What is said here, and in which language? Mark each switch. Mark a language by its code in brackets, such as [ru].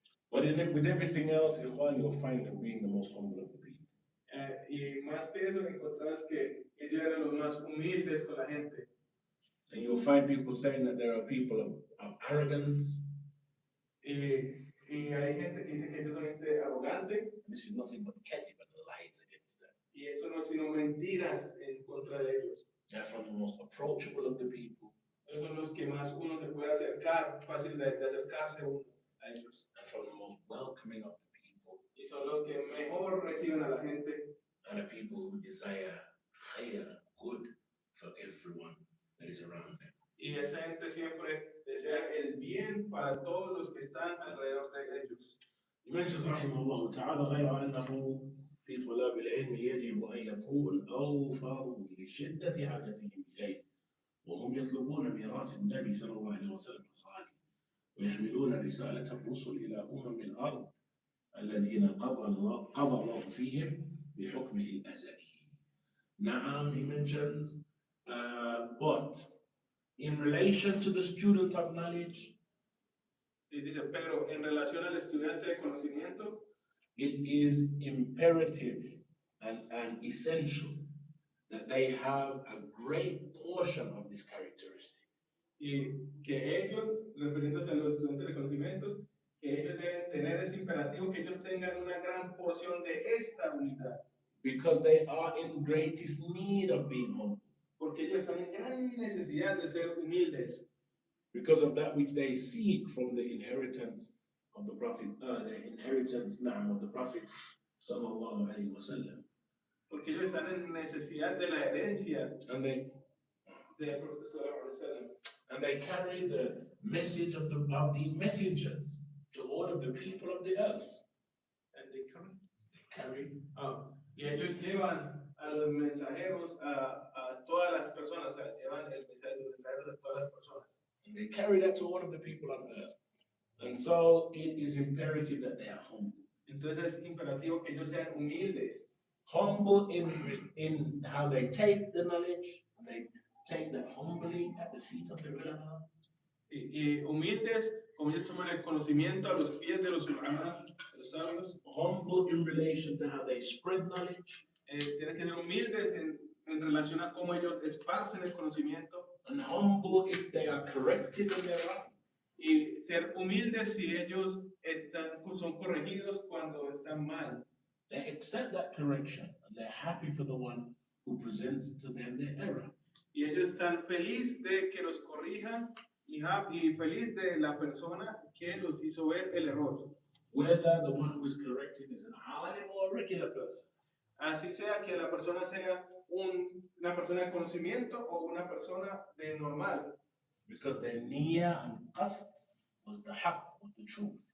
[en] But with everything else, Ikhwan, you'll find them being the most humble of the people. [es] Y más que eso, encontrás que ellos eran los más humildes con la gente. [en] And you'll find people saying that there are people of arrogance. [es] Y hay gente que dice que ellos son gente arrogante. [en] This is nothing but kadhib and lies against them. [es] Y eso no es sino mentiras en contra de ellos. [en] They're from the most approachable of the people. [es] Ellos son los que más uno se puede acercar, fácil de acercarse uno a ellos. [en] And from the most welcoming of the people. [es] Y son los que mejor reciben a la gente. [en] And the people who desire khair, good for everyone that is around them. [es] Y esa gente siempre desea el bien para todos los que están alrededor de ellos. [en] He mentions [ar] رحمه الله تعالى غير أنه في طلاب العلم يجب أن يكون أوفر لشدة حاجتهم إليه وهم يطلبون ميراث النبي صلى الله عليه وسلم الخالي ويحملون رسالة الرسل إلى الأرض الذين قضى الله فيهم بحكمه الأزلي. [en] نعم, he mentions, but in relation to the student of knowledge, [es] y dice, pero en relación al estudiante de conocimiento, [en] it is imperative and essential that they have a great portion of this characteristic. [es] Y que ellos, refiriéndose a los estudiantes de conocimientos, que ellos deben tener ese imperativo, que ellos tengan una gran porción de esta unidad. [en] Because they are in greatest need of being humble. [es] Porque ellos están en gran necesidad de ser humildes. [en] Because of that which they seek from the inheritance of the Prophet, the inheritance of the Prophet sallallahu alaihi wasallam. [es] Porque ellos están en necesidad de la herencia [en] And they, [es] del Prophet sallallahu alaihi wasallam. [en] And they carry the message of the messengers to all of the people of the earth. And they Carry [es] y ellos llevan a los mensajeros a todas las personas, o sea, llevan los mensajeros a todas las personas. [en] and they carry that to all of the people on earth. And so it is imperative that they are humble. [es] Entonces es imperativo que ellos sean humildes. [en] Humble in how they take the knowledge, they take that humbly at the feet of the ulama. [es] Y humildes, como ellos toman el conocimiento a los pies de los ulama, los sabios. [en] Humble in relation to how they spread knowledge. [es] Tienen que ser humildes en relación a cómo ellos esparcen el conocimiento. [en] And humble if they are corrected when they're wrong. [es] Y ser humildes si ellos son corregidos cuando están mal. [en] They accept that correction and they're happy for the one who presents to them their error. [es] Y ellos están felices de que los corrijan y feliz de la persona que los hizo ver el error. [en] Whether the one who is corrected is an alim or a regular person. [es] Así sea que la persona sea una persona de conocimiento o una persona de normal. [en] Because their niyyah and qasd was the haqq, was the truth.